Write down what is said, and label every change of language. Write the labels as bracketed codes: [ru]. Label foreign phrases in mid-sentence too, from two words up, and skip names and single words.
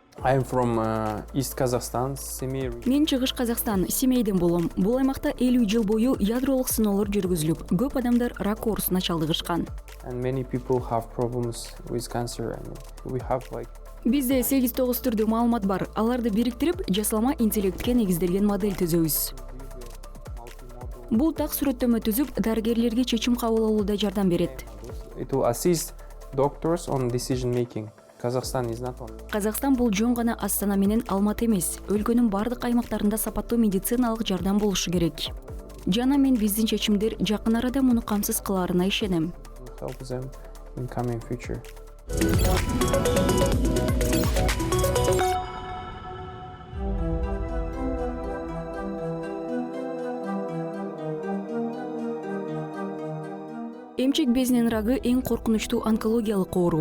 [en] I'm from East Kazakhstan, Semey. [ky] Мен Чыгыш Казакстан, Семейден болом. Бул аймакта 50 жыл бою ядролук сыноолор жүргүзүлүп, көп адамдар рак оорусуна чалдыгышкан. [en] And many people have problems with cancer. And we have like [ky] Бизде 8-9 түрдүү маалымат бар. Аларды бириктирип, жасалма интеллектке негизделген модель түзөбүз. Бул так сүрөттөмө түзүп, дарыгерлерге чечим кабыл алууда жардам берет. [en] it will assist doctors on decision making. Kazakhstan is not one. [ky] Казакстан бул жөн гана Астана менен Алматы эмес. Өлкөнүн бардык аймактарында сапаттуу медициналык жардам болушу керек. Жана мен биздин чечимдер жакын арада муну камсыз кылаарына ишенем. [en] To help them in coming future. [ky] Эмчек безинин рагы эң коркунучтуу онкологиялык оору.